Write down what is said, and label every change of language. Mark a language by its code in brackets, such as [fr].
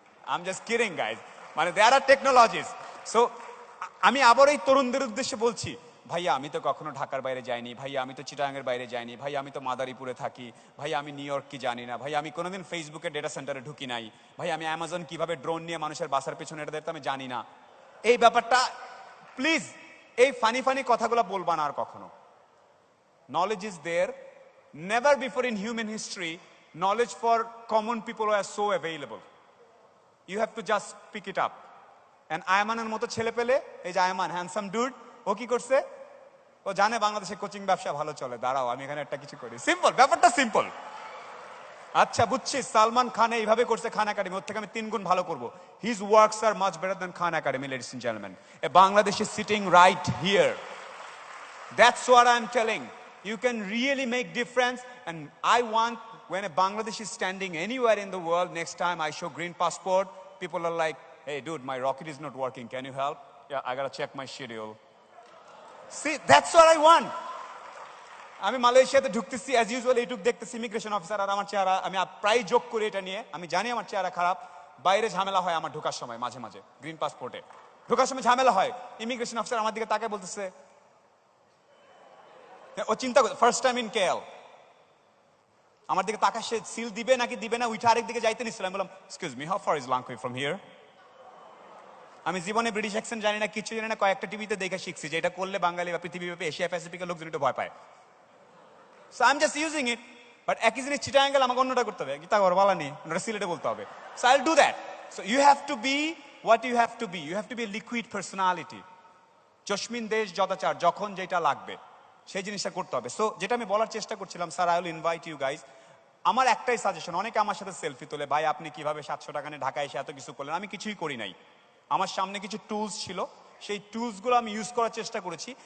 [en] I am just kidding guys, [bn] মানে [en] There are technologies. [bn] So আমি আবার এই তরুণদের উদ্দেশ্যে বলছি, ভাইয়া আমি তো কখনো ঢাকার বাইরে যাইনি, ভাইয়া আমি তো চিটাগাংয়ের বাইরে যাইনি, ভাই আমি তো মাদারীপুরে থাকি, ভাই আমি নিউ ইয়র্ক কি জানি না, ভাই আমি কোনোদিন ফেসবুকে ডেটা সেন্টারে ঢুকি নাই, ভাই আমি অ্যামাজন কিভাবে ড্রোন নিয়ে মানুষের বাসার পেছনে এটা দেখতে আমি জানি না। এই ব্যাপারটা প্লিজ এই ফানি ফানি কথাগুলো বলবা না আর কখনো। [en] Knowledge is there. Never before in human history, knowledge for common people were so available. You have to just pick it up. [bn] And আয়মানের মতো ছেলে পেলে, এই যে আয়মান [en] handsome dude, [bn] ও কি করছে? ও জানে বাংলাদেশে কোচিং ব্যবসা ভালো চলে, দাঁড়াও আমি এখানে একটা কিছু করি। সিম্পল, ব্যাপারটা সিম্পল। আচ্ছা বুঝছি, সালমান খান এইভাবে করছে খান একাডেমি, ওর থেকে আমি 3 গুণ ভালো করব। [en] His works are much better than Khan Academy, ladies and gentlemen. A Bangladeshi is sitting right here. That's what I'm telling. You can really make difference, and I want when a Bangladeshi is standing anywhere in the world, next time I show green passport, people are like, hey dude, my rocket is not working, can you help? Yeah, I gotta check my schedule. See, that's what I want. [bn] আমি মালয়েশিয়াতে ঢুকতেছি, as usual এইটুক দেখতেছি immigration officer, আর আমার চেহারা, আমি প্রায় যোগ করি এটা নিয়ে, আমি জানি আমার চেহারা খারাপ, বাইরে ঝামেলা হয় আমার ঢোকার সময়, মাঝে মাঝে গ্রিন পাসপোর্টে ঢোকার সময় ঝামেলা হয়। ইমিগ্রেশন অফিসার আমার দিকে তাকায় বলতেছে, ও চিন্তা করে ফার্স্ট টাইম ইন কেএল, আমার দিকে তাকায়, সে সিল দিবে নাকি দিবে না, উঠে আরেক দিকে যাইতে নিছিলাম, বললাম [en] Excuse me, how far is Langkawi from here? [bn] আমি জীবনে ব্রিটিশ অ্যাকসেন্ট জানি না, কিছু জানি না, কয়েকটা টিভিতে দেখে শিখছি যে এটা করলে বাঙালি বা পৃথিবীব্যাপী এশিয়া প্যাসিফিকের লোকজন একটু ভয় পায়। [en] So I'm just using it. [bn] But একই জিনিস চিটাগাং গেলে আমাকে অন্যটা করতে হবে, গীতা ঘর বলা নেই, ওটা সিলেটে বলতে হবে। [en] So I'll do that. So you have to be what you have to be. You have to be a liquid personality. [bn] Jasmine দেশ যদাচার, যখন যেটা লাগবে সেই জিনিসটা করতে হবে। সো যেটা আমি বলার চেষ্টা করছিলাম, [en] Sir I will invite you guys. [bn] আমার একটাই সাজেশন, অনেকে আমার সাথে সেলফি তোলে, ভাই আপনি কিভাবে 700 টাকা নিয়ে ঢাকায় এসে এত কিছু করলেন? আমি কিছুই করি নাই। আমার সামনে কিছু টুলস ছিল, সেই টুলসগুলো আমি ইউজ করার চেষ্টা করেছি।